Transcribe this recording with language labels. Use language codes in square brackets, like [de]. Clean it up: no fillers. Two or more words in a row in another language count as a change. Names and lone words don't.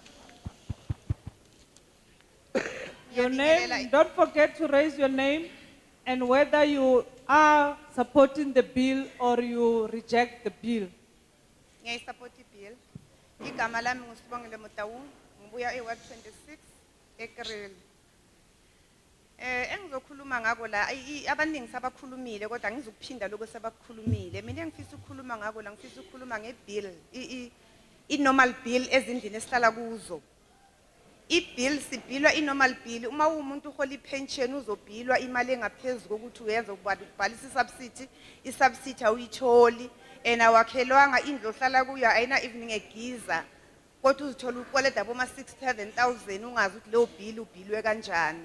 [en] Your name, don't forget to raise your name and whether you are supporting the bill or you reject the bill. [zu] ngiyayisupport ibill. Igama lami ngusibongile Mutawu, ngibuya eWard 26 eKril. Engizokhuluma ngako la abaningi sabakhulumile kodwa ngizokuphinda lokho sabakhulumile. Mina ngifisa ukukhuluma ngako la ngifisa ukukhuluma ngebill i- [en] normal bill [zu] ezindlini esihlala kuzo. I-bill sibhilwa i- [en] normal bill [zu] uma umuntu uhola i-pension uzobhilwa imali engaphezulu kokuthi uyenza ukubhalisa i-subsidy, i-subsidy awuyitholi awakhelwanga indlu ohlala kuyo ayina evening egiza kodwa uzithola ukweleda boma 6-7,000 ungazi ukuthi leyo bill ubhilwe kanjani.